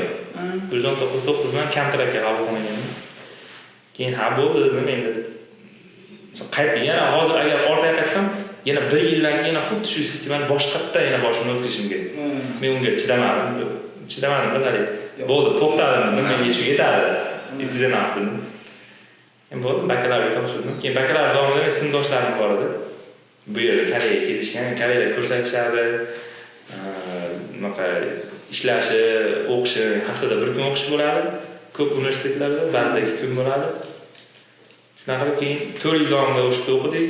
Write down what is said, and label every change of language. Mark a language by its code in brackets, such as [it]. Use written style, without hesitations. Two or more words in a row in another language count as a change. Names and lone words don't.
[uz] 119 bilan kontraktga qabul qilingan. Keyin ha bo'ldi dedim, endi qaytdi. Yana hozir agar orqaga qaytsam, yana 1 yildan keyin yana xuddi shu sistemani boshqatdan yana boshimdan o'tkazishim kerak. Men unga chidamadim. Hali bo'ldi, to'xtadim. Menga shu yetadi. [en] It is enough dedim. [uz] Men bo'ldi, bakalavriat topshirdim. Keyin bakalavriat davomida sinfdoshlarim bor edi. Bu yerga Koreyaga kelishgan, Koreyada ko'rsatishardi. Bunaqa ishlashi, o'qishi, haftada 1 kun o'qish bo'ladi. Ko'p universitetlarda ba'zida 2 kun bo'ladi. Shunaqa qilib keyin 4 yil davomida o'shda o'qidik.